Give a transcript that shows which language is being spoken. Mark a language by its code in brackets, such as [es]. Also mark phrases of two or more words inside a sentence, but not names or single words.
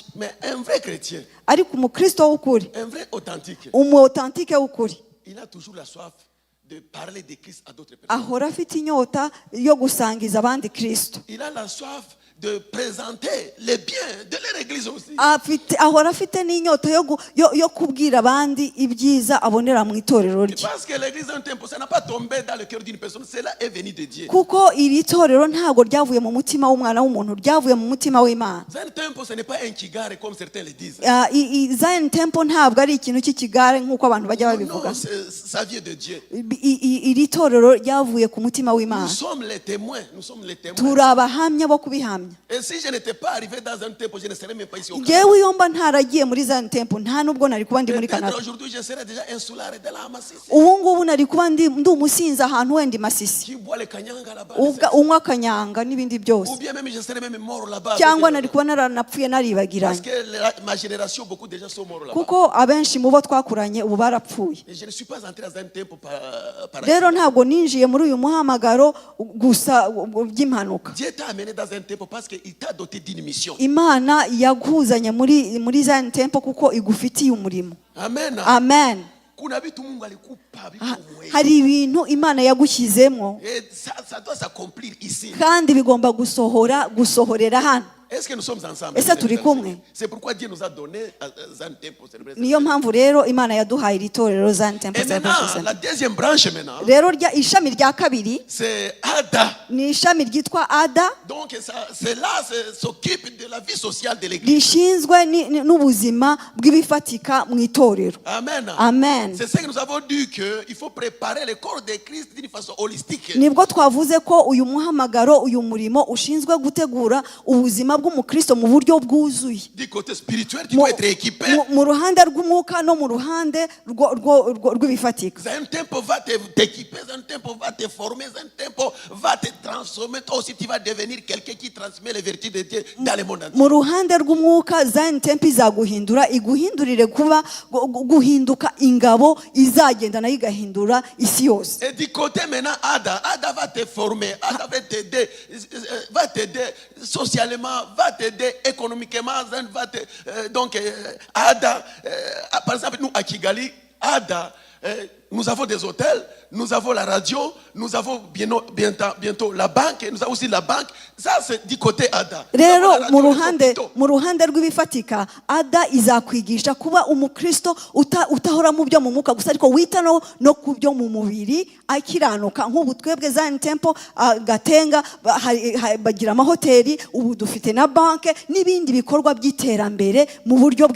[fr] Mais un vrai chrétien, [rw] Ariko umukristo w'ukuri, [fr] un vrai authentique, [rw] authentique w'ukuri, [fr] il a toujours la soif de parler de Christ à d'autres personnes. [rw] ahora afite inyota yo gusangiza abandi Kristo. [fr] Il a la soif de présenter les biens de leur église aussi. [rw] Ahora afite n'inyota yo kubwira abandi ibyiza abonera mu itorero rye. [fr] Parce que l'église d'un temple, ça n'a pas tombé dans le cœur d'une personne, cela est venu de Dieu. [rw] Kuko iri torero ntago ryavuye mu mutima w'umwana w'umuntu, ryavuye mu mutima w'Imana. [fr] Un temple, ce n'est pas un kigare comme certains le disent. [rw] Zion Temple ntabwo ari ikintu cy'ikigare nk'uko abantu bajya babivuga. [fr] Non, ça vient de Dieu. [rw] Iri torero ryavuye ku mutima w'Imana. [fr] Nous sommes les témoins, nous sommes les témoins. [rw] Turi abahamya bo kubihamya. [fr] Et si je n'étais pas arrivé dans un temple, je ne serais même pas ici au Canada. [rw] Yewe iyo mba ntaragiye muri Zion Temple nta nubwo nari kuba ndi muri Canada. [fr] Aujourd'hui, je serais déjà un soulard de la Masisi. [rw] Ubu ngubu nari kuba ndi umusinzi ahantu wenda Masisi. [fr] Qui boit le kanyanga là-bas. [rw] Unywa kanyanga n'ibindi byose. [fr] Ou bien même je serais même mort là-bas. [rw] Cyangwa nari kuba naranapfuye naribagiranye. [fr] Parce que ma génération, beaucoup de gens sont morts là-bas. [rw] Kuko abenshi mu bo twakuranye ubu barapfuye. [fr] Et je ne suis pas entré dans un temple par [rw] Rero ntabwo ninjiye muri uyu muhamagaro gusa by'impanuka. [fr] Dieu t'a amené dans un temple parce qu'il t'a doté d'une mission. [rw] Imana yakuzanye muri Zion Temple kuko igufitiye umurimo. [fr] Amen. [rw] Amen. [sw] Kuna vitu Mungu alikupa [rw] hari ibintu Imana yagushyizemo [fr] ça doit s'accomplir ici. [rw] Kandi bigomba gusohorera hano. [fr] Est-ce que nous sommes ensemble? [rw] Ese turi kumwe? [fr] C'est pourquoi Dieu nous a donné Zion Temple. [rw] Niyo mpamvu rero Imana yaduhaye iri torero Zion Temple. [fr] Et maintenant, la deuxième branche maintenant. [rw] Rero ishami rya kabiri. [fr] C'est Ada. [rw] Ni ishami ryitwa Ada. [fr] Donc c'est là s'occupe de la vie sociale de l'église. [rw] Rishinzwe n'ubuzima bw'ibifatika mu itorero. [fr] Amen. [rw] Amen. [fr] C'est ce que nous avons dit que il faut préparer le corps de Christ d'une façon holistique. [rw] Nibwo twavuze ko uyu muhamagaro uyu murimo ushinzwe gutegura ubuzima bw'umukristo mu buryo bwuzuye. [fr] Du côté spirituel, tu dois être équipé. [rw] Mu ruhande rw'umwuka no mu ruhande rw'ibifatika. [fr] Un temple va t'équiper, un temple va te former, un temple va te transformer. Toi aussi, tu vas devenir quelqu'un qui transmet les vertus de Dieu dans le monde entier. [rw] Mu ruhande rw'umwuka Zion Temple izaguhindura, iguhindurire kuba guhinduka ingabo izagenda nayo igahindura isi yose. [fr] Et du côté maintenant, Ada va te former, Ada va t'aider socialement, va t'aider économiquement, va te donc Ada, par exemple nous à Kigali, Ada, nous avons des hôtels, nous avons la radio, nous avons bientôt la banque, nous avons aussi la banque. Ça c'est du côté Ada. [rw] Rero mu ruhande rw'ibifatika Ada izakwigisha kuba umukristo utahora mu byo mu mwuka gusa ariko wita no ku byo mu mubiri akiranuka. Nk'ubu twebwe Zion Temple Gatenga bagira amahoteli, ubu dufite na banke n'ibindi bikorwa by'iterambere mu buryo bw'ibifatika.